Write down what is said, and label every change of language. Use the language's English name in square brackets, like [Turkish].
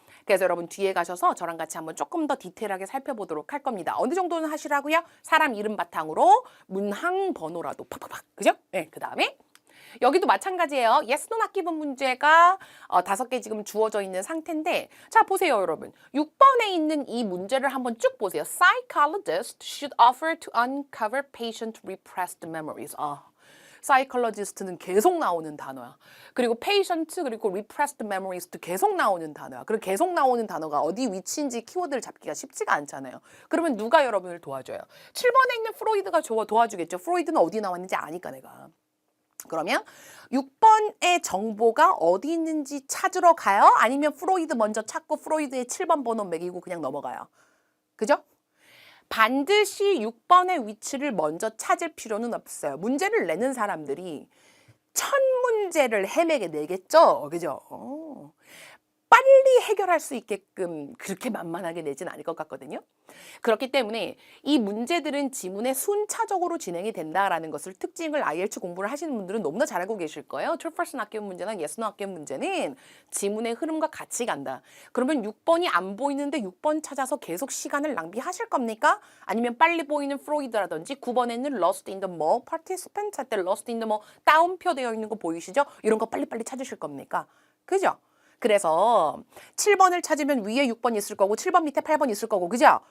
[Korean] 그래서 여러분 뒤에 가셔서 저랑 같이 한번 조금 더 디테일하게 살펴보도록 할 겁니다. 어느 정도는 하시라고요? 사람 이름 바탕으로 문항 번호라도 팍팍팍. 그죠? 네, 그 다음에 여기도 마찬가지예요. yes, no, not given 문제가 5개 지금 주어져 있는 상태인데 자 보세요 여러분. 6번에 있는 이 문제를 한번 쭉 보세요. [English] Psychologist should offer to uncover patient repressed memories. [Korean] psychologist는 계속 나오는 단어야. 그리고 patient 그리고 repressed memories도 계속 나오는 단어야. 그리고 계속 나오는 단어가 어디 위치인지 키워드를 잡기가 쉽지가 않잖아요. 그러면 누가 여러분을 도와줘요? 7번에 있는 프로이드가 도와주겠죠. 프로이드는 어디 나왔는지 아니까 내가. 그러면 6번의 정보가 어디 있는지 찾으러 가요? 아니면 프로이드 먼저 찾고 프로이드의 7번 번호 매기고 그냥 넘어가요? 그죠? 반드시 6번의 위치를 먼저 찾을 필요는 없어요. 문제를 내는 사람들이 1000문제를 헤매게 내겠죠? 그죠? 빨리 해결할 수 있게끔 그렇게 만만하게 내진 않을 것 같거든요. 그렇기 때문에 이 문제들은 지문에 순차적으로 진행이 된다라는 것을 특징을 IELTS 공부를 하시는 분들은 너무나 잘 알고 계실 거예요. True False not given 문제나 Yes, no, not given 문제는 지문의 흐름과 같이 간다. 그러면 6번이 안 보이는데 6번 찾아서 계속 시간을 낭비하실 겁니까? 아니면 빨리 보이는 프로이드라든지 9번에는 Lost in the mall, participant 할 때 Lost in the mall 따옴표 되어 있는 거 보이시죠? 이런 거 빨리빨리 찾으실 겁니까? 그죠? 그래서 7번을 찾으면 위에 6번 있을 거고 7번 밑에 8번 있을 거고 그죠?